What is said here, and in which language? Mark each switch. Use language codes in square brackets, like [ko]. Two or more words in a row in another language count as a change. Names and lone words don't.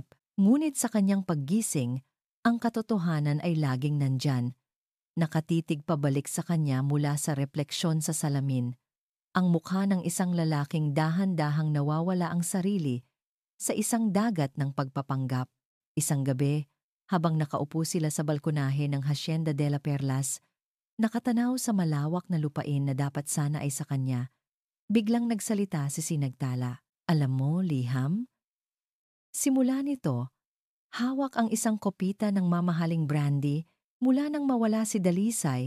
[tl] Ngunit sa kanyang paggising, ang katotohanan ay laging nandyan. Nakatitig pabalik sa kanya mula sa refleksyon sa salamin. Ang mukha ng isang lalaking dahan-dahang nawawala ang sarili sa isang dagat ng pagpapanggap. Isang gabi, habang nakaupo sila sa balkonahe ng Hacienda de la Perlas, nakatanaw sa malawak na lupain na dapat sana ay sa kanya, biglang nagsalita si Sinagtala. "Alam mo, Liham?" Simula nito, hawak ang isang kopita ng mamahaling brandy mula nang mawala si Dalisay.